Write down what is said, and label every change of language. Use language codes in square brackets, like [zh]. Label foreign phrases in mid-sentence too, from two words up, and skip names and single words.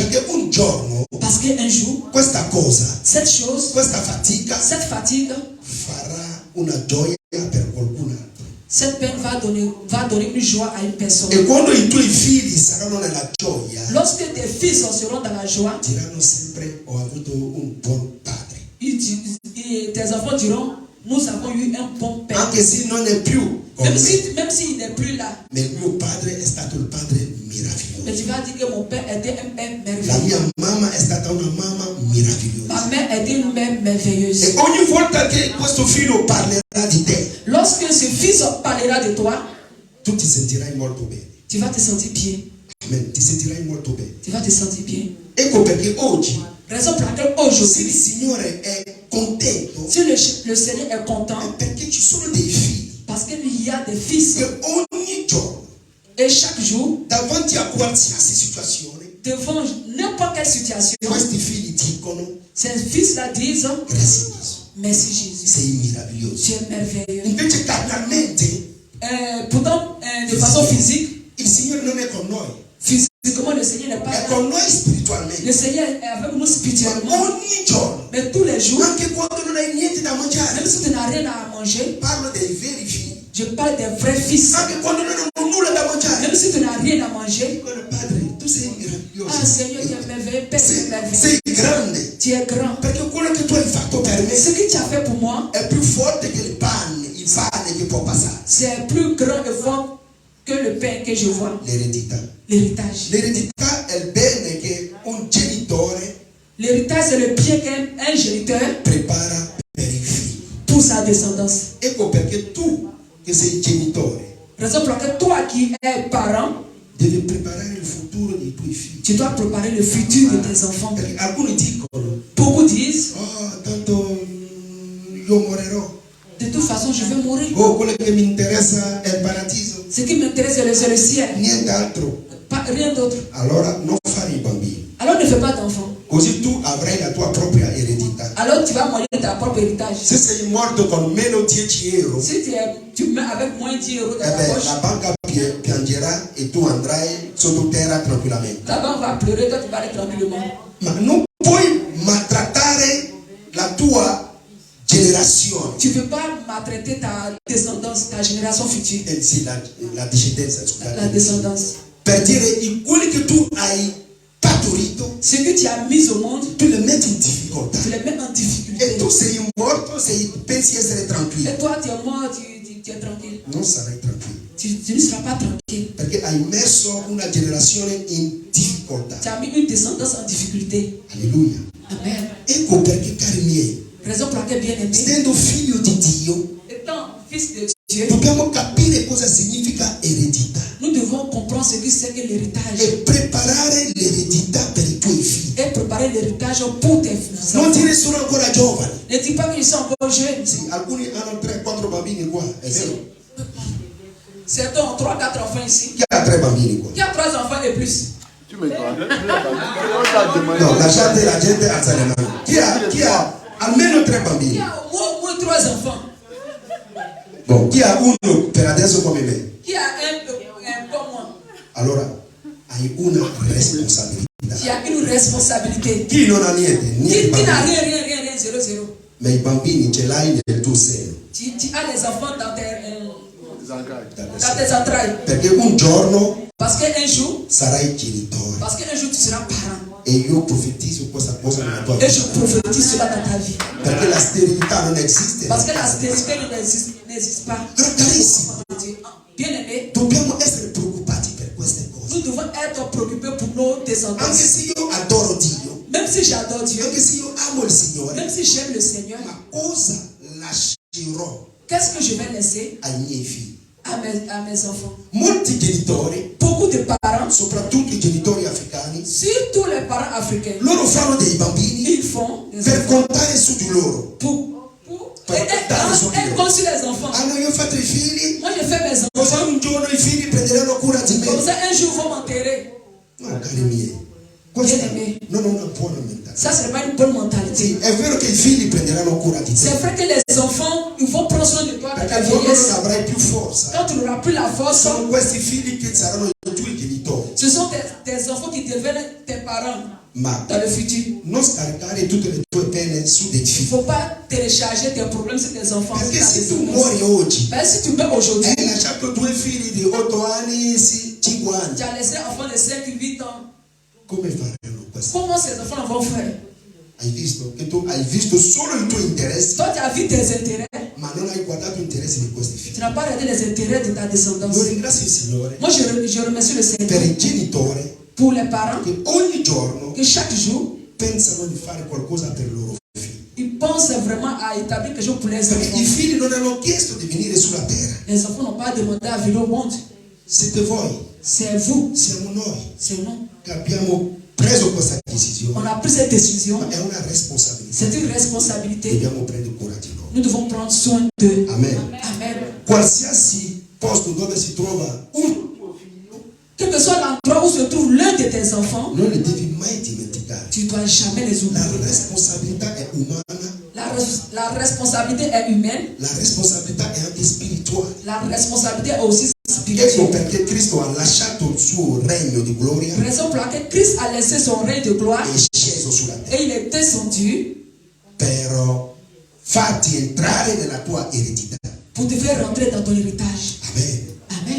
[it] Perché un giorno [fr] Parce qu'un jour, [it] questa cosa, [fr] cette chose, [it] questa fatica [fr] cette fatigue, [it] farà una gioia per qualcun altro. [fr] cette peine va donner une joie à une personne. [it] E quando i tuoi figli saranno nella gioia, [fr] Lorsque tes fils seront dans la joie, [it] diranno sempre ho avuto un buon padre. [fr] tes enfants diront, nous avons eu un bon père. [it] Anche se non è più con me, [fr] Même s'il n'est plus là, [it] ma il mio padre è stato il padre meraviglioso. [fr] mais tu vas dire que mon père était un père [it] La [fr] merveilleux. [it] mia mamma è stata una mamma meravigliosa. [fr] Ma mère était une mère merveilleuse. [it] E ogni volta che questo figlio parlerà di te, [fr] Lorsque ce fils parlera de toi, [it] tu ti sentirai molto bene. [fr] tu vas te sentir bien. [it] Amen. Ti sentirai molto bene. [fr] Tu vas te sentir bien. [it] Ecco perché oggi, [fr] Raison pour laquelle [it] se il [fr] aujourd'hui, [it] Signore è contento, [fr] si le Seigneur est [it] è [fr] content, [it] perché ci sono dei figli [fr] parce qu'il y a des fils. [it] che ogni giorno, [fr] Et chaque jour, [it] davanti a qualsiasi situazione, [fr] devant n'importe quelle situation, [it] questi figli dicono [fr] ces fils-là disent, [it] grazie Gesù, [fr] merci Jésus, [it] sei meraviglioso. [fr] tu es merveilleux. [it] Invece carnalmente [fr] Pourtant, de façon physique, [it] il Signore non è con noi, [fr] physiquement, le Seigneur n'est pas [it] è [fr] là. [it] con noi spiritualmente. [fr] Le Seigneur est avec nous spirituellement. [it] Ogni giorno, [fr] Mais tous les jours, [it] anche quando non hai niente da mangiare, [fr] même si tu n'as rien à manger, [it] parlo dei veri figli. [fr] je parle des vrais fils. [it] Anche quando non hanno nulla da mangiare, [fr] Même si tu n'as rien à manger, [it] dicono Padre, tu sei meraviglioso. [fr] ah Seigneur, tu es merveilleux, Père, tu es merveilleux. [it] Sei grande, [fr] Tu es grand. [it] perché quello che tu hai fatto per me [fr] Ce que tu as fait pour moi, [it] è più forte che il pane che può passare. [fr] c'est plus grand et fort que le pain que je vois. [it] L'eredità. [fr] L'héritage. [it] L'eredità è il bene che un genitore [fr] L'héritage, c'est le bien qu'un géniteur [it] prepara per i figli. [fr] pour sa descendance. [it] Ecco perché tu che sei genitore [fr] Raison pour laquelle toi qui es parent, [it] devi preparare il futuro dei tuoi figli. [fr] tu dois préparer le futur de tes enfants. [it] Perché alcuni dicono, [fr] Beaucoup disent, [it] oh, tanto io morirò. [fr] de toute façon, je vais mourir. [it] Oh, quello che mi interessa è il paradiso. [fr] Ce qui m'intéresse, c'est le ciel. [it] Niente altro. [fr] Pas, rien d'autre. [it] Allora non fare i bambini. [fr] Alors ne fais pas d'enfants. [it] Così tu avrai la tua propria eredità. [fr] Alors tu vas mourir de ta propre héritage. [it] Se sei morto con meno 10 euro, [fr] Si tu mets avec moins 10 euros dans ta [it] la [fr] poche, [it] banca piangerà e tu andrai sottoterra tranquillamente. [fr] la banque va pleurer, toi tu vas aller tranquillement. [it] Ma non puoi maltrattare la tua generazione. [fr] Tu ne peux pas maltraiter ta descendance, ta génération future. [it] Sì, la discendenza, scusate. [fr] La descendance. [it] Per dire, quelli che tu hai partorito, [fr] Ce que tu as mis au monde, [it] tu le metti in difficoltà. [fr] tu les mets en difficulté. [it] E tu sei morto, pensi essere tranquillo. [fr] Et toi tu es mort, tu es tranquille. [it] Non sarai tranquillo. [fr] Tu ne seras pas tranquille. [it] Perché hai messo una generazione in difficoltà. [fr] Tu as mis une descendance en difficulté. [it] Alleluia. [fr] Amen. [it] Ecco perché, cari miei, [fr] Raison pour laquelle, bien aimé, [it] essendo figlio di Dio, [fr] étant fils de Dieu, [it] dobbiamo capire cosa significa eredità [fr] nous devons comprendre ce que c'est que [it] e [fr] l'héritage [it] preparare l'eredità per i tuoi figli. [fr] et préparer l'héritage pour tes [it] Non [fr] enfants. [it] dire sono ancora giovani. [fr] Ne dis pas que je suis encore jeune. [it] Sì, alcuni hanno 3-4 bambini qua, è vero? [fr] Certains ont 3-4 enfants ici. [it] Chi ha 3 bambini qua? [fr] Qui a 3 enfants et plus? Tu me dois. [it] No, la gente alza le mani. Chi ha almeno 3 [fr] Qui [it] bambini? [fr] a au moins 3 enfants? Bon, [it] chi ha uno per adesso come me? [fr] Qui a un comme moi? [it] Allora hai una responsabilità. [fr] Qui a une responsabilité? [it] Chi non ha niente [fr] Qui n'a [it] bambini, [fr] rien, 0. [it] ma i bambini ce l'hai nel tuo seno. [fr] Tu as les enfants dans Dans tes entrailles. [it] Perché un giorno [fr] Parce qu'un jour, [it] sarai genitore. [fr] tu seras parent. [it] E io profetizzo questa cosa nella tua [fr] Et je [it] vita. [fr] prophétise cela dans ta vie. [it] Perché la sterilità non esiste. [fr] Parce que la stérilité n'existe pas. [it] Carissimo, [fr] Bien aimé, [it] dobbiamo essere preoccupati per queste cose. [fr] nous devons être préoccupés pour descendance. [it] Anche se io adoro Dio, [fr] Même si j'adore Dieu, [it] anche se io amo il Signore, [fr] même si j'aime le Seigneur, [it] ma cosa lascerò [fr] qu'est-ce que je vais laisser [it] ai miei figli? [fr] à mes enfants? [it] Molti genitori, [fr] Beaucoup de parents, [it] soprattutto i genitori africani, [fr] surtout les parents africains, [it] loro fanno dei bambini [fr] ils font des [it] per [fr] enfants [it] contare su di loro. [fr] et construit les enfants. [it] Hanno io fatto i figli, [fr] Moi, je fais mes enfants. [it] così un giorno i figli prenderanno cura di [fr] Comme [it] me. [fr] ça, un jour, ils vont m'enterrer. [it] No, cari miei, questa non è una buona mentalità. [fr] Ça, ce n'est pas une bonne mentalité. [it] Sì, è vero che i figli prenderanno cura di [fr] C'est [it] te, [fr] vrai que les enfants, ils vont prendre soin de toi dans ta [it] perché quando non [fr] vieillesse. [it] avrai più forza, [fr] Quand tu n'auras plus la force, [it] sono questi figli che saranno i tuoi genitori. [fr] ce sont tes enfants qui deviennent tes parents [it] Ma [fr] dans le futur. [it] non scaricare tutte le tue pene su dei [fr] Il ne [it] figli, [fr] faut pas télécharger tes problèmes sur tes enfants. [it] perché [fr] sur ta [it] se tu [fr] descendance. [it] muori oggi, [fr] Mais si tu meurs aujourd'hui, [it] hai lasciato 2 figli di 8 anni, 5 anni, [fr] tu as laissé un enfant de 5-8 ans. [it] come faranno questo? [fr] Comment ces enfants vont faire? [it] Hai visto che tu hai visto solo i tuoi interessi, [fr] Toi, tu as vu tes intérêts. [it] ma non hai guardato gli interessi di questi [fr] Tu [it] figli. [fr] n'as pas regardé les intérêts de ta descendance. [it] Io ringrazio il Signore [fr] Moi, je remercie le [it] per [fr] Seigneur [it] il genitore [fr] pour les parents [it] che ogni giorno [fr] que chaque jour, [it] pensano di fare qualcosa per i loro figli. [fr] ils pensent vraiment à établir quelque chose pour les [it] Perché [fr] enfants. [it] i figli non hanno chiesto di venire sulla terra, [fr] Les enfants n'ont pas demandé à venir au monde. [it] siete voi, [fr] C'est vous, [it] siamo noi [fr] c'est nous. [it] che abbiamo preso questa [fr] On [it] decisione, [fr] a pris cette décision. [it] ma è una responsabilità. [fr] C'est une responsabilité. [it] Dobbiamo prendere cura di loro. [fr] Nous devons prendre soin d'eux. [it] Amen. [fr] Amen. [it] Qualsiasi posto dove si trova un tuo figlio, [fr] Quel que soit l'endroit où se trouve l'un de tes enfants, [it] non li devi mai dimenticare. [fr] tu ne dois jamais les [it] La [fr] oublier. [it] responsabilità è umana, [fr] La responsabilité est humaine. [it] la responsabilità è anche spirituale. [fr] La responsabilité est aussi [it] Ecco [fr] spirituelle. [it] perché Cristo ha lasciato il suo regno di gloria [fr] Raison pour laquelle Christ a laissé son règne de gloire [it] e è sceso sulla terra [fr] et il est descendu [it] per farti entrare nella tua eredità. [fr] pour te faire rentrer dans ton héritage. [it] Amen. [fr] Amen.